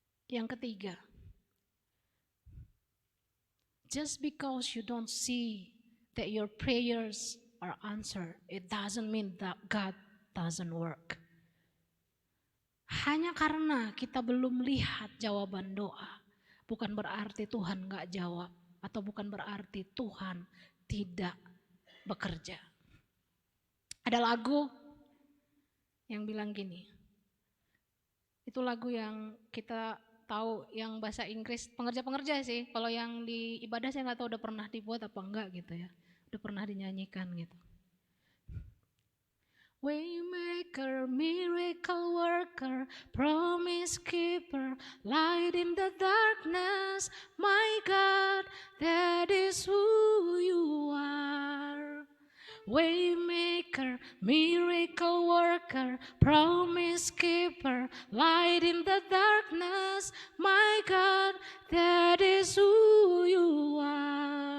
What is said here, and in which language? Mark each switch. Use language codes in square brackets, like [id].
[id] Yang ketiga, [en] just because you don't see that your prayers are answered, it doesn't mean that God doesn't work. [id] Hanya karena kita belum lihat jawaban doa, bukan berarti Tuhan gak jawab, atau bukan berarti Tuhan tidak bekerja. Ada lagu yang bilang gini, itu lagu yang kita tahu yang bahasa Inggris, pengerja-pengerja sih. Kalau yang di ibadah saya nggak tahu udah pernah dibuat apa enggak gitu ya. Udah pernah dinyanyikan gitu. [en] Waymaker, miracle worker, promise keeper, light in the darkness, my God, that is who you are. Waymaker, miracle worker, promise keeper, light in the darkness, my God, that is who you are.